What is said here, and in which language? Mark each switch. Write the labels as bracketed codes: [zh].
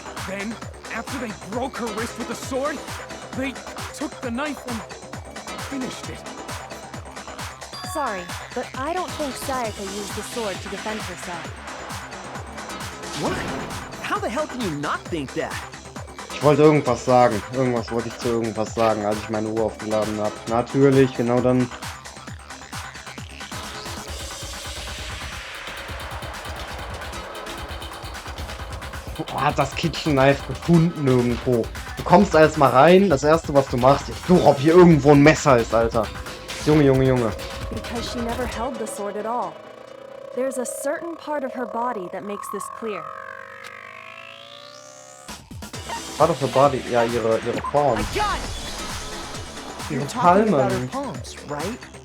[en] Then, after they broke her wrist with the sword, they took the knife and finished it. Sorry, but I don't think Sayaka used the sword to defend herself. What? How the hell can you not think that? [de] Ich wollte irgendwas sagen. Irgendwas wollte ich zu irgendwas sagen, als ich meine Uhr aufgeladen habe. Natürlich, genau dann. Hat das Kitchen Knife gefunden irgendwo. Du kommst erst mal rein, das erste was du machst, ich suche, ob hier irgendwo ein Messer ist, Alter. Junge. [en] Because she never held the sword at all. There's a certain part of her body that makes this clear. Part of her body, [de] ja, ihre Form. [en] You're [de] Ihre [en] talking about her [de] Palmen. [en] palms, right?